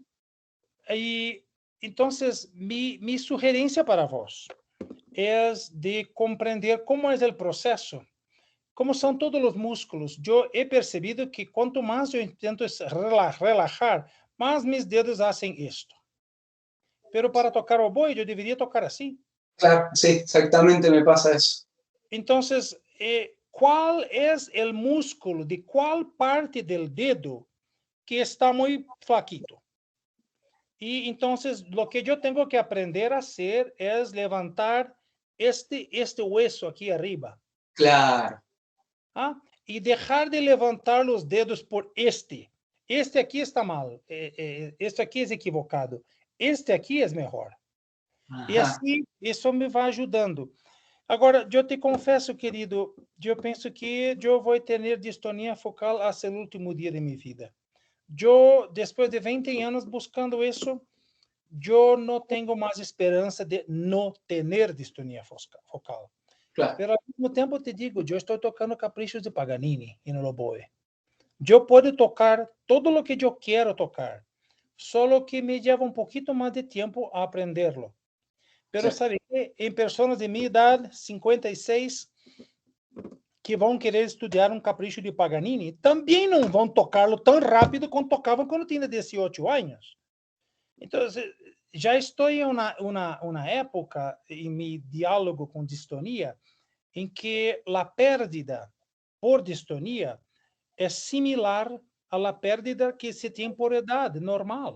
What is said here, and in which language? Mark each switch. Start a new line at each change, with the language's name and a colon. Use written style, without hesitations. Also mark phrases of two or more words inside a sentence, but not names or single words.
Portuguese: E então, mi sugerência para vos é de compreender como é o processo, como são todos os músculos. Eu he percebido que quanto mais eu tento relajar, mais mis dedos fazem isto. Pero para tocar oboe, eu deveria tocar assim.
Spanish: Claro, sí, exactamente me pasa eso. Entonces, ¿cuál es el músculo de cuál parte del dedo que está muy flaquito? Y entonces, lo que yo tengo que aprender a hacer es levantar este hueso aquí arriba. Claro. Y dejar de levantar los dedos por este. Este aquí está mal. Este aquí es equivocado.
Portuguese: Este aqui é melhor. E assim, isso me vai ajudando. Agora, eu te confesso, querido, eu penso que eu vou ter distonia focal até o último dia de minha vida. Eu, depois de 20 anos buscando isso, eu não tenho mais esperança de não ter distonia focal. Claro. Mas, ao mesmo tempo, te digo, eu estou tocando caprichos de Paganini no oboe. Eu posso tocar todo o que eu quero tocar.
Spanish: Solo que me lleva un poquito más de tiempo a aprenderlo. Pero Sí.
Portuguese: sabe que em pessoas de minha idade, 56, que vão querer estudar um capricho de Paganini, também não vão tocá-lo tão rápido quanto tocavam quando tinha 18 anos. Então, já estou em uma época, em meu diálogo com distonia, em que a pérdida por distonia é similar à pérdida que se tem por idade normal.